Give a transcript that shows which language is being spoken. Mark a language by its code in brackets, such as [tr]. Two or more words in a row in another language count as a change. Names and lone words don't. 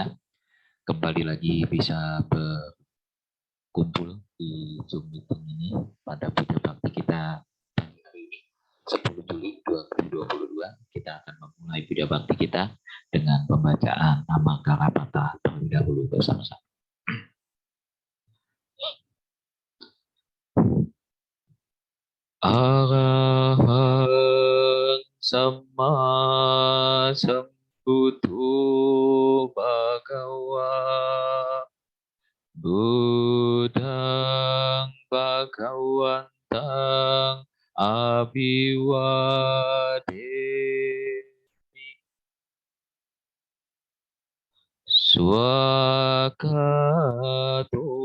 [id] Kembali lagi bisa berkumpul di Zoom meeting ini pada Buddha Bakti kita pagi hari ini 10 Juli 2022. Kita akan memulai Buddha Bakti kita dengan pembacaan nama Kalapata terlebih dahulu bersama-sama. [pi] Arahang Samma Sambuddho Bhagava Buddhang Bhagawantang Abhiwademi Swakato